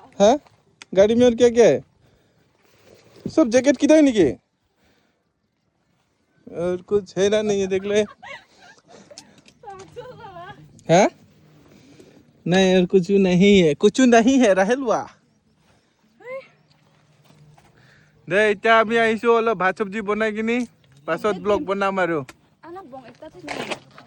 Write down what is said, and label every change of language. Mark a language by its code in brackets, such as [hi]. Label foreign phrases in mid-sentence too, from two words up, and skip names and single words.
[hi] हाँ गाड़ी में और क्या क्या है सब जैकेट किधर नहीं के और कुछ है ना नहीं है देख ले हाँ नहीं और कुछ नहीं है राहेलवा दे इतना [as] আমি আইছো অলপ ভাত সবজি বনাই কিনি পাছত ব্লগ বনাম আৰু আনা বং একটা থেকে